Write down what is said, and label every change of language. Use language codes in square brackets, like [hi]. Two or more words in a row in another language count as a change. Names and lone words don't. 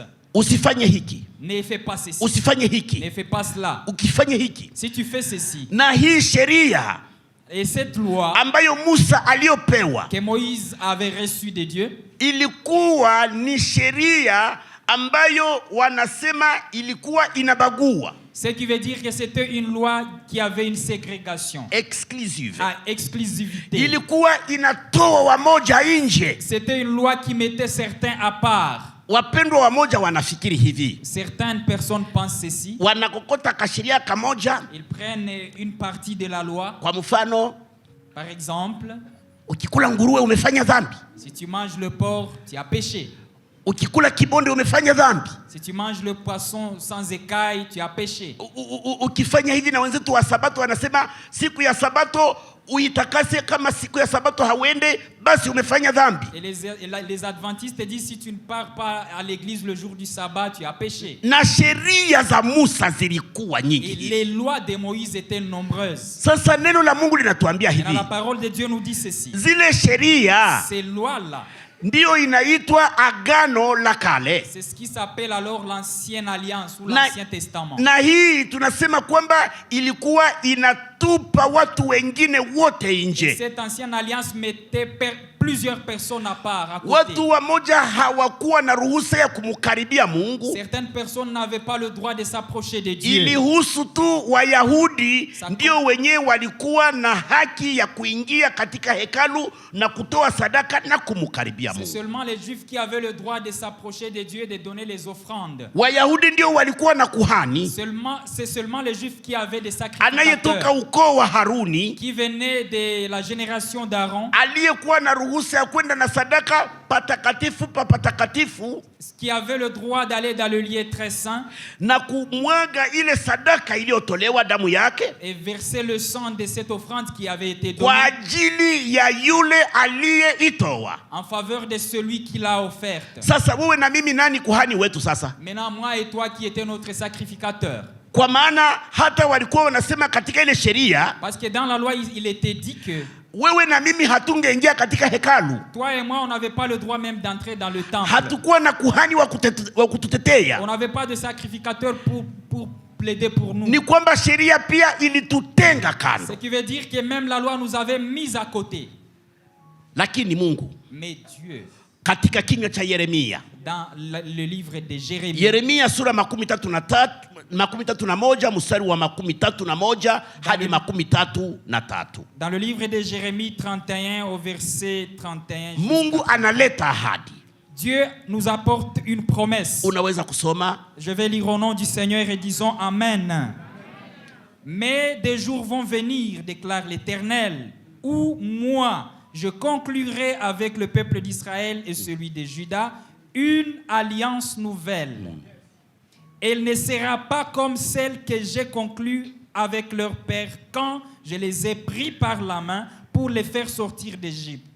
[sw] Usifanye hiki. [fr] Ne fais pas ceci. [sw] Usifanye hiki. [fr] Ne fais pas cela. [sw] Ukifanye hiki. [fr] Si tu fais ceci. [sw] Na hii sheria, [fr] et cette loi [sw] ambayo Musa aliopewa, [fr] que Moïse avait reçue de Dieu, [sw] ilikuwa ni sheria ambayo wanasema ilikuwa inabagua. [fr] Ce qui veut dire que c'était une loi qui avait une ségrégation. Exclusive. Exclusivité. [sw] Ilikuwa inatoa wamoja nje. [fr] C'était une loi qui mettait certains à part. [sw] Wapendwa wamoja wanafikiri hivi. [fr] Certaines personnes pensent ceci. [sw] Wanakokota kasheria kamoja. [fr] Ils prennent une partie de la loi. [sw] Kwa mfano, [fr] par exemple, [sw] ukikula nguruwe umefanya dhambi. [fr] Si tu manges le porc, tu as péché. [sw] Ukikula kibonde umefanya dhambi. [fr] Si tu manges le poisson sans écailles, tu as péché. [sw] Ukifanya hivi, na wenzetu wa Sabato wanasema siku ya Sabato uitakase, kama siku ya Sabato hauende basi umefanya dhambi. [fr] Et les adventistes disent si tu ne pars pas à l'église le jour du sabbat, tu as péché. [sw] Na sheria za Musa zilikuwa nyingi. [fr] Et les lois de Moïse étaient nombreuses. [sw] Sasa neno la Mungu linatuambia hivi. [fr] La parole de Dieu nous dit ceci. [sw] Zile sheria, [fr] ces lois-là, [sw] Ndiyo inaitwa Agano la Kale. [fr] C'est ce qui s'appelle alors l'Ancienne Alliance ou l'Ancien Testament. [sw] Na hii tunasema kwamba ilikuwa inatupa watu wengine wote nje. [fr] Cette Ancienne Alliance mettait plusieurs personnes à part, à côté. [sw] Watu wamoja hawakuwa na ruhusa ya kumkaribia Mungu. [fr] Certaines personnes n'avaient pas le droit de s'approcher de Dieu. [sw] Ilihusu tu Wayahudi ndio wenyewe walikuwa na haki ya kuingia katika hekalu na kutoa sadaka na kumkaribia Mungu. [fr] C'est seulement les Juifs qui avaient le droit de s'approcher de Dieu et de donner les offrandes. [sw] Wayahudi ndio walikuwa na kuhani. [fr] C'est seulement les Juifs qui avaient des sacrificateurs. [sw] Anayetoka ukoo wa Haruni, [fr] qui venaient de la génération d'Aaron. [sw] Aliyekuwa na ruhusa ya kwenda na sadaka patakatifu pa patakatifu, [fr] qui avait le droit d'aller dans le lieu très saint [sw] na kumwaga ile sadaka iliyotolewa damu yake, [fr] et verser le sang de cette offrande qui avait été donnée [sw] kwa ajili ya yule aliyeitoa, [fr] en faveur de celui qui l'a offerte. [sw] Sasa wewe na mimi nani kuhani wetu sasa? [fr] Maintenant moi et toi qui était notre sacrificateur. [sw] Kwa maana hata walikuwa wanasema katika ile sheria, [fr] parce que dans la loi il était dit que [sw] wewe na mimi hatungeingia katika hekalu. [fr] Toi et moi on n'avait pas le droit même d'entrer dans le temple. [sw] Hatukuwa na kuhani wa kututetea. [fr] On n'avait pas de sacrificateur pour plaider pour nous. [sw] Ni kwamba sheria pia ilitutenga kando. [fr] Ce qui veut dire que même la loi nous avait mis à côté. [sw] Lakini Mungu, [fr] mais Dieu, [sw] katika kinywa cha Yeremia, [fr] dans le livre de Jérémie, [sw] Yeremia sura 31 mstari wa 31 hadi 33. [fr] Dans le livre de Jérémie 31 au verset 31, [sw] Mungu analeta ahadi. [fr] Dieu nous apporte une promesse. [sw] Unaweza kusoma? [fr] Je vais lire au nom du Seigneur et disons Amen. Mais des jours vont venir, déclare l'Éternel, où moi je conclurai avec le peuple d'Israël et celui de Juda une alliance nouvelle. Elle ne sera pas comme celle que j'ai conclue avec leur père quand je les ai pris par la main pour les faire sortir d'Égypte.